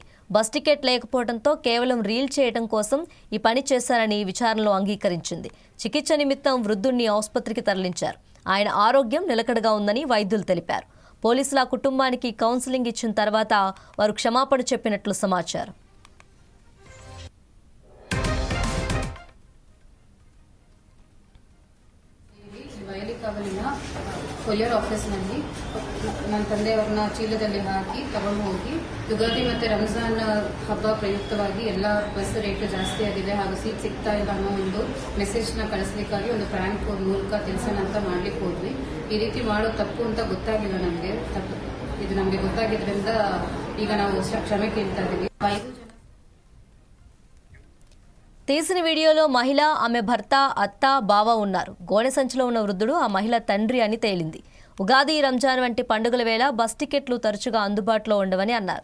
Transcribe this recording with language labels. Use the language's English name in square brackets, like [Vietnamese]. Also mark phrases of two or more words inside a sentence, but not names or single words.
[Telugu] బస్ టికెట్ లేకపోవడంతో కేవలం రీల్ చేయడం కోసం ఈ పని చేశారని విచారణలో అంగీకరించింది. చికిత్స నిమిత్తం వృద్ధుణ్ణి ఆసుపత్రికి తరలించారు. ఆయన ఆరోగ్యం నిలకడగా ఉందని వైద్యులు తెలిపారు. పోలీసులు ఆ కుటుంబానికి కౌన్సిలింగ్ ఇచ్చిన తర్వాత వారు క్షమాపణ చెప్పినట్లు సమాచారం. [Kannada] ಕೊರಿಯರ್ ಆಫೀಸ್ನಲ್ಲಿ ನನ್ನ ತಂದೆಯವ್ರನ್ನ ಚೀಲದಲ್ಲಿ ಹಾಕಿ ತಗೊಂಡು ಹೋಗಿ ಯುಗಾದಿ ಮತ್ತು ರಂಜಾನ್ ಹಬ್ಬ ಪ್ರಯುಕ್ತವಾಗಿ ಎಲ್ಲ ಬಸ್ ರೇಟ್ ಜಾಸ್ತಿ ಆಗಿದೆ ಹಾಗೂ ಸೀಟ್ ಸಿಗ್ತಾ ಇಲ್ಲ ಅನ್ನೋ ಒಂದು ಮೆಸೇಜ್ನ ಕಳಿಸ್ಲಿಕ್ಕಾಗಿ ಒಂದು ಪ್ರ್ಯಾಂಕ್ ಮೂಲಕ ತಿಳಿಸೋಣ ಅಂತ ಮಾಡ್ಲಿಕ್ಕೆ ಹೋದ್ವಿ. ಈ ರೀತಿ ಮಾಡೋ ತಪ್ಪು ಅಂತ ಗೊತ್ತಾಗಿಲ್ಲ ನಮಗೆ. ಇದು ನಮಗೆ ಗೊತ್ತಾಗಿದ್ರಿಂದ ಈಗ ನಾವು ಕ್ಷಮೆ ಕೇಳ್ತಾ ಇದ್ದೀವಿ. 5 ಜನ [Telugu] తీసిన వీడియోలో మహిళ, ఆమె భర్త, అత్త, బావ ఉన్నారు. గోనె సంచిలో ఉన్న వృద్ధుడు ఆ మహిళ తండ్రి అని తేలింది. ఉగాది, రంజాన్ వంటి పండుగల వేళ బస్ టికెట్లు తరచుగా అందుబాటులో ఉండవని అన్నారు.